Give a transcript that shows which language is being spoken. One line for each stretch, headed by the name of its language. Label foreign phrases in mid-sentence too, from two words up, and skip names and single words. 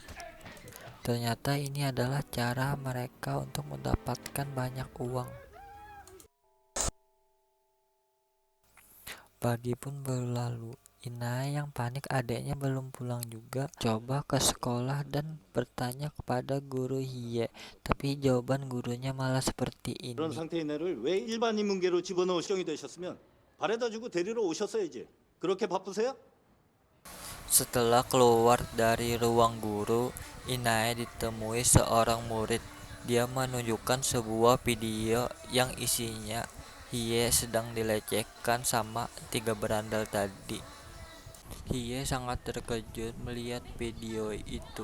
Indonesian: Ternyata ini adalah cara mereka untuk mendapatkan banyak uang. Pagi pun berlalu. Ina yang panik adiknya belum pulang juga coba ke sekolah dan bertanya kepada guru Hye, tapi jawaban gurunya malah seperti
Korean: 그런
Indonesian: ini.
Korean: 상태인 애를 왜 일반 인문계로 집어넣을 시정이 되셨으면 바래다 주고 데리러 오셨어야지. 그렇게 바쁘세요?
Indonesian: Setelah keluar dari ruang guru, Inae ditemui seorang murid. Dia menunjukkan sebuah video yang isinya Hye sedang dilecehkan sama 3 berandal tadi. Hye sangat terkejut melihat video itu.